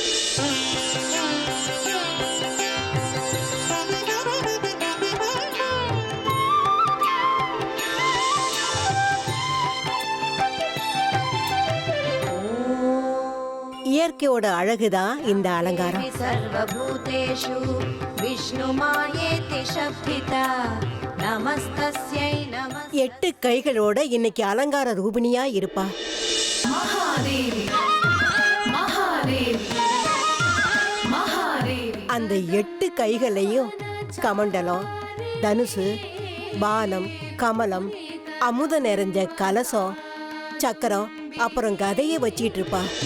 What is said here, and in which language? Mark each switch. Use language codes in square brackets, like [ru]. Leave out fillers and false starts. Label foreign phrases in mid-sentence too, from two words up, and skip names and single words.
[ta] இயற்கையோட அழகுதான் இந்த அலங்காரம். [sa] सर्वभूतेषु विष्णुमायेति शब्दिता नमस्तस्यै नमः. [ta] 8 கைகளோட இன்னைக்கு அலங்கார ரூபிணியா இருப்பா. அந்த 8 கைகளையும் கமண்டலம், தனுசு, பானம், கமலம், அமுத நிறைஞ்ச கலசம், சக்கரம், அப்புறம் கதையை வச்சிட்டு இருப்பா.